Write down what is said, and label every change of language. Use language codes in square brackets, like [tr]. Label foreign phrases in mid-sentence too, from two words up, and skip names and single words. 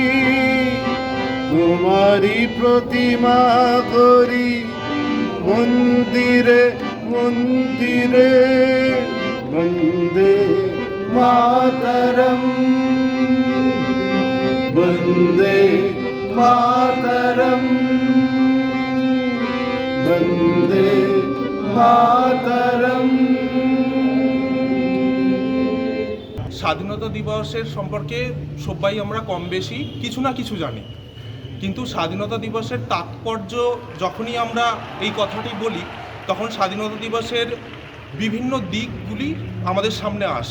[sa] तुम्हारी प्रतिमा करी मन्दिरे मन्दिरे वन्दे मातरं, वन्दे मातरं, वन्दे मातरं। [bn] স্বাধীনতা দিবসের সম্পর্কে সবাই আমরা কম বেশি কিছু না কিছু জানি, কিন্তু স্বাধীনতা দিবসের তাৎপর্য যখনই আমরা এই কথাটি বলি তখন স্বাধীনতা দিবসের বিভিন্ন দিকগুলি আমাদের সামনে আসে।